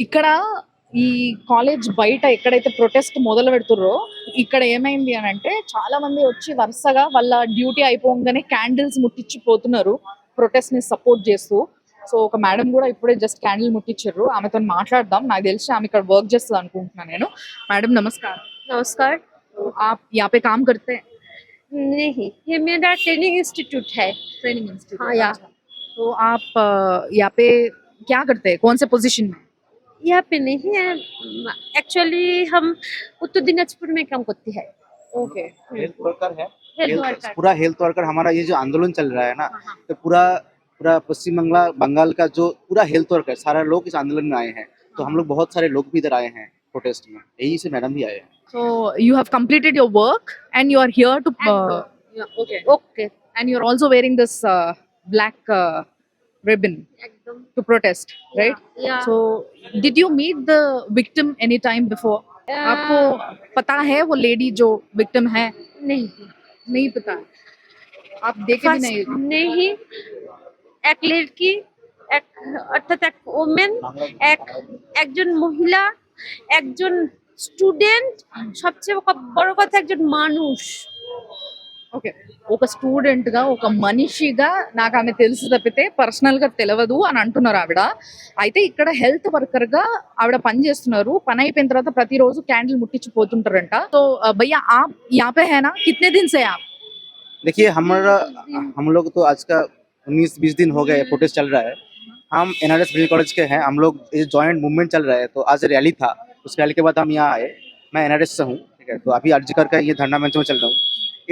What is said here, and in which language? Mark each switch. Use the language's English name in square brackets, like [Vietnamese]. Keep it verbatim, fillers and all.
[Telugu] ఇక్కడ ఈ కాలేజ్ బయట ఎక్కడైతే ప్రొటెస్ట్ మొదలు పెడుతుర్రో ఇక్కడ ఏమైంది అని అంటే చాలా మంది వచ్చి వరుసగా వాళ్ళ డ్యూటీ అయిపోగానే క్యాండిల్స్ ముట్టించి పోతున్నారు ప్రొటెస్ట్ ని సపోర్ట్ చేస్తూ. సో ఒక మేడం కూడా ఇప్పుడే జస్ట్ క్యాండిల్ ముట్టించారు, ఆమెతో మాట్లాడదాం. నాకు తెలిసి ఆమె ఇక్కడ వర్క్ చేస్తుంది అనుకుంటున్నాను నేను. మేడం నమస్కారం. [Hindi] नमस्कार। आप यहाँ पे काम करते हैं? नहीं, ये मेरा ट्रेनिंग इंस्टीट्यूट है। Training institute? हाँ, या। तो आप अ, यहाँ पे क्या करते हैं, कौन से पोजीशन में? यहाँ पे नहीं है, एक्चुअली हम उत्तर दिनाजपुर में काम करती है। [English] okay [Hindi] हेल्थ वर्कर है, [English] Health health- worker. [Hindi] पूरा हेल्थ वर्कर हमारा ये जो आंदोलन चल रहा है ना, तो पूरा पूरा पश्चिम बंगाल बंगाल का जो पूरा हेल्थ वर्कर सारा लोग इस आंदोलन में आए हैं। तो हम लोग बहुत सारे लोग भी इधर आए हैं प्रोटेस्ट में, यही से मैडम भी आए हैं। [English] So you have completed your work and you are here to. And Uh, yeah, okay. Okay And you are also wearing this uh, black uh, ribbon [Hindi] एकदम [English] to protest, right? या So did you meet the victim any time before? [Hindi] आपको पता है वो lady जो victim है? नहीं नहीं पता, आप देखे भी नहीं? फर्स्ट नहीं, एक लड़की, [Bangla] এক অর্থাৎ এক ওমেন, এক একজন মহিলা, একজন স্টুডেন্ট, সবচেয়ে ক- বড় কথা একজন মানুষ। [Telugu] ఓకే, ఒక స్టూడెంట్ గా ఒక మనిషిగా నాకు ఆమె తెలుసు తప్పితే పర్సనల్ గా తెలియదు అని అంటున్నారు ఆవిడ. అయితే ఇక్కడ హెల్త్ వర్కర్ గా ఆవిడ పని చేస్తున్నారు. పని అయిపోయిన తర్వాత ప్రతిరోజు క్యాండిల్ ముట్టించి పోతుంటారంట. [Hindi] సో భయ్యా ఆప్ యాపే హేనా కిత్నే దిన్ సే ఆప్? देखिए हमारा हम लोग तो आज का उन्नीस बीस दिन हो गए प्रोटेस्ट चल रहा है। हम एन आर एस कॉलेज के हैं, हम लोग ये जॉइंट मूवमेंट चल रहा है। तो आज रैली था, उस रैली के बाद हम यहाँ आए। मैं एन आर एस से हूँ, ठीक है। तो अभी अर्जी कर का ये धरना मंच में चल रहा हूँ।